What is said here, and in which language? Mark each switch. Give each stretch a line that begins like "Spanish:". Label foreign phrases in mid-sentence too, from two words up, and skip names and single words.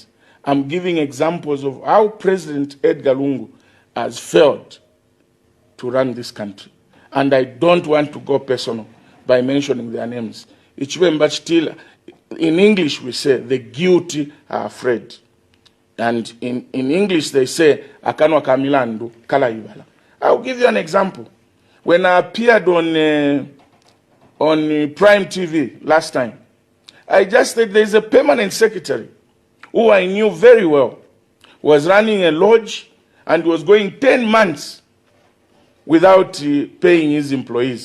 English: I'm giving examples of how President Edgar Lungu has failed to run this country. And I don't want to go personal by mentioning their names. But still, in English we say, the guilty are afraid. And in English they say,
Bemba: akanwa kamilandu kala ibala.
English: I'll give you an example. When I appeared on Prime TV last time, I just said there's a permanent secretary who I knew very well, was running a lodge and was going 10 months without paying his employees.